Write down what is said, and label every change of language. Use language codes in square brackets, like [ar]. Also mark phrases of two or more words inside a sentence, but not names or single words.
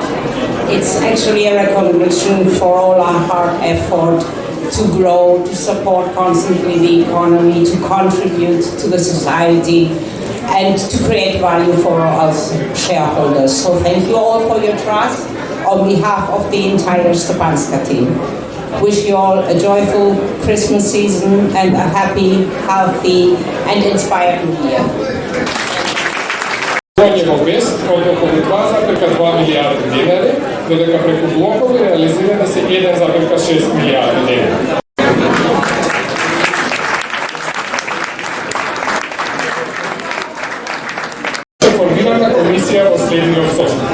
[en] It's actually a recognition for all our hard effort to grow, to support constantly the economy, to contribute to the society, and to create value for us shareholders. So thank you all for your trust on behalf of the entire Stepanska team. Wish you all a joyful Christmas season and a happy, healthy, and inspired New Year. [mk] Во вест од околу 2,2 милијарди денари, додека преку блокови реализирани се 1,6 милијарди денари. Формирана комисија во следниот состав.